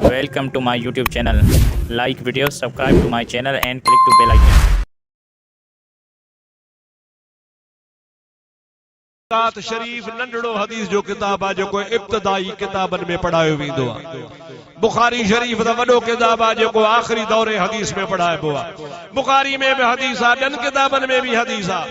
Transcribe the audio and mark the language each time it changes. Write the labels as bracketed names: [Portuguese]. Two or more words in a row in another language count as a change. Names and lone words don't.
[English] Welcome to my YouTube channel. Like video, subscribe to my channel and click to bell icon. [Sindhi] ज़कात शरीफ नंढड़ो हदीस जो किताब आहे जेको इब्तिदाई किताबनि में पढ़ायो वेंदो आहे। बुखारी शरीफ दा वॾो किताब आहे जेको आखिरी दौरे हदीस में पढ़ाइबो आहे। बुखारी में भी हदीस आहे, ॿियनि किताबनि में भी हदीस आहे।